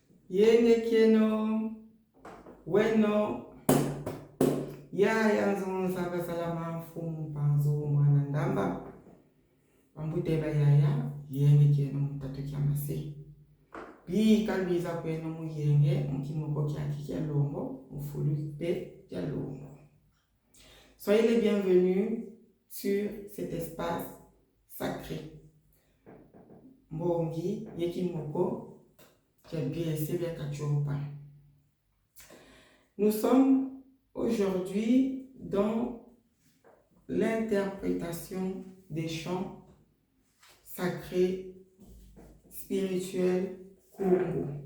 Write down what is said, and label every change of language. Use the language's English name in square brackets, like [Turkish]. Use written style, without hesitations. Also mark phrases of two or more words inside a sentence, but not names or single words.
[Kongo] Yenge keno, weno, ya yanzu saka salama mfumu panzo mwana ndamba. Wambuteba yaya, yenge keno mutatu kia masi. Bi kalbiza kweno mu yenge, mkimoko kia kikia longo, mfulu pe kia longo. [French] Soyez les bienvenus sur cet espace sacré. [Kongo] Mbongi, yekimoko, [French] nous sommes aujourd'hui dans l'interprétation des chants sacrés spirituels Congo.